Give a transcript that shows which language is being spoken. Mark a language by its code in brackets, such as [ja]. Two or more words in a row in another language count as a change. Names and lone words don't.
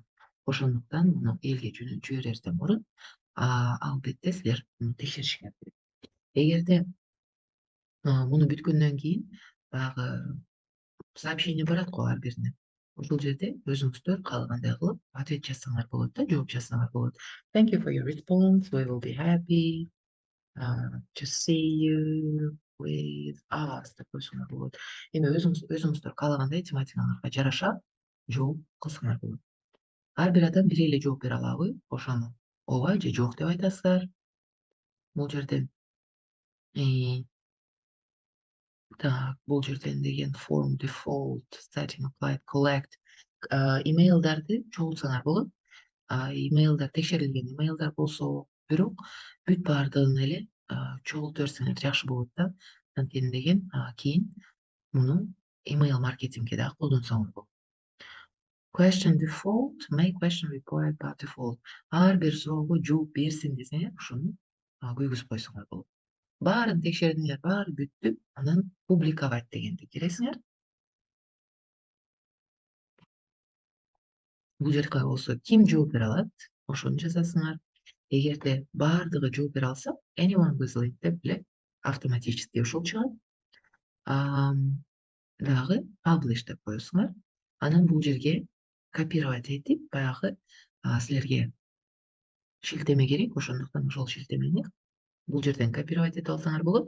[ky] Ошондуктан муну элге жиберерден мурун албетте силер муну текшеришиңер керек. Эгерде муну бүткөндөн кийин баягы сообщение барат го ар бирине. Ошол жерде өзүңүздөр каалагандай кылып ответ жазсаңар болот да, жооп жазсаңар болот. [en] Thank you for your response. We will be happy to see you with us [ky] деп койсоңор болот. Эми өзүңүздөр каалагандай тематикаңарга жараша жооп кылсаңар болот. Ар бир адам бир эле жооп бере алабы? Ошону ооба же жок деп айтасыздар. Бул жерден так, бул жерден деген [en] form default setting applied collect [ky] имейлдарды чогултсаңар болот. Имейлдар текшерилген имейлдар болсо бирок бүт баардыгын эле чогултуп берсеңер жакшы болот да. Анткени деген кийин муну email маркетингге дагы колдонсоңор болот. [en] Question default, make question reply by default. [ky] Ар бир суроого жооп берсин десеңер, ошону күйгүзүп койсоңор болот. Баарын текшердиңер, баары бүттү, анан публиковать дегенди киресиңер. Бул жерге болсо ким жооп бере алат, ошону жазасыңар. Эгерде баардыгы жооп бере алса, [en] anyone with link [ky] деп эле автоматически ушул чыгат. Дагы publish деп коесуңар. Анан бул жерге копировать этип, баягы силерге шилтеме керек, ошондуктан ошол шилтемени бул жерден копировать этип алсаңар болот.